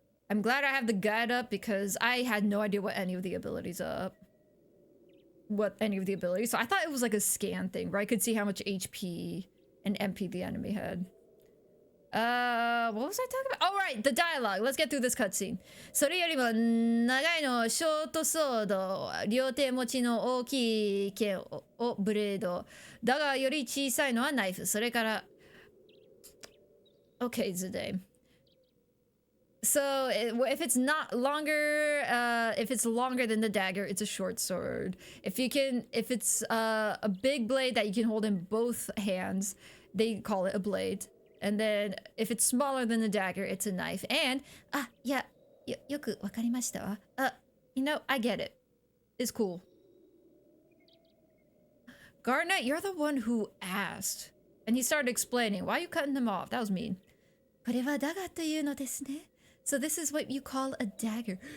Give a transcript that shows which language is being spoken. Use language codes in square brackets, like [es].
[en] I'm glad I have the guide up, because I had no idea what any of the abilities are. So I thought it was like a scan thing, where I could see how much HP and MP the enemy had. What was I talking about? Oh, right, the dialogue. Let's get through this cutscene. [ja] それよりも長いのショートソード、両手持ちの大きい剣をブレード。だがより小さいのはナイフ。それから [en] Okay, Zidane. So if it's not longer, if it's longer than the dagger, it's a short sword. If it's a big blade that you can hold in both hands, they call it a blade. And then if it's smaller than the dagger, it's a knife. And yeah, [ja] よくわかりましたわ. [en] You know, I get it. It's cool. Garnet, you're the one who asked. And he started explaining. Why are you cutting him off? That was mean. [ja] これはダガというのですね. [en] So this is what you call a dagger.